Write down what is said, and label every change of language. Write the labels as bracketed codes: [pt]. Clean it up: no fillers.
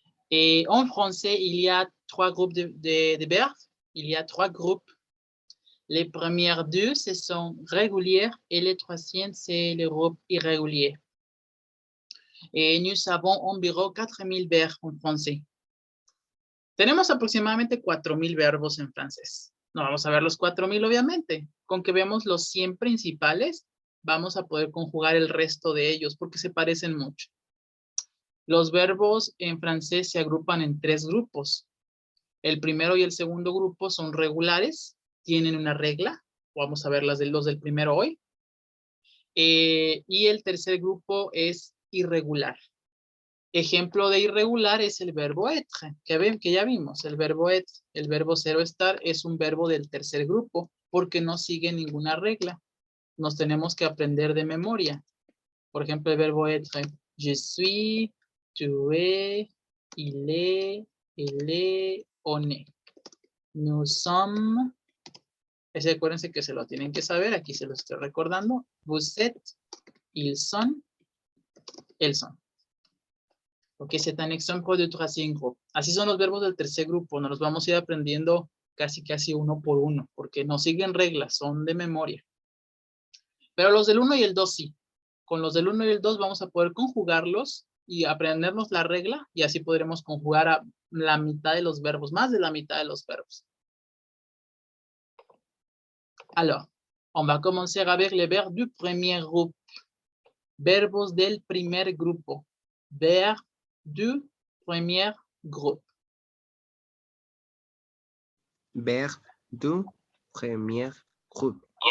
[fr] Et en français, il y a 3 groupes de verbes. Il y a 3 groupes. Les premières 2, ce sont régulières et les troisièmes, c'est le groupe irrégulier. Et nous avons environ 4000 verbes en français. [es] Tenemos aproximadamente 4000 verbos en francés. No vamos a ver los 4000, obviamente. Con que veamos los 100 principales, vamos a poder conjugar el resto de ellos porque se parecen mucho. Los verbos en francés se agrupan en 3 grupos. El primero y el segundo grupo son regulares, tienen una regla. Vamos a ver los del primero hoy. Y el tercer grupo es irregular. Ejemplo de irregular es el verbo être, que ya vimos. El verbo être, el verbo ser o estar, es un verbo del tercer grupo porque no sigue ninguna regla. Nos tenemos que aprender de memoria. Por ejemplo, el verbo [fr] être, je suis, tu es, il est, elle est, on est. Nous sommes. [es] Ese acuérdense que se lo tienen que saber, aquí se lo estoy recordando. [fr] Vous êtes, ils sont, elles sont. Ok, c'est un exemple du troisième groupe. [es] Así son los verbos del tercer grupo. Nos los vamos a ir aprendiendo casi uno por uno, porque no siguen reglas, son de memoria. Pero los del 1 y el 2 sí. Con los del 1 y el 2 vamos a poder conjugarlos y aprendernos la regla y así podremos conjugar a la mitad de los verbos, más de la mitad de los verbos. [fr] Alors, on va commencer avec les verbes du premier groupe. [es] Verbos del primer grupo. [fr] Verbes du premier groupe. Verbe du premier groupe.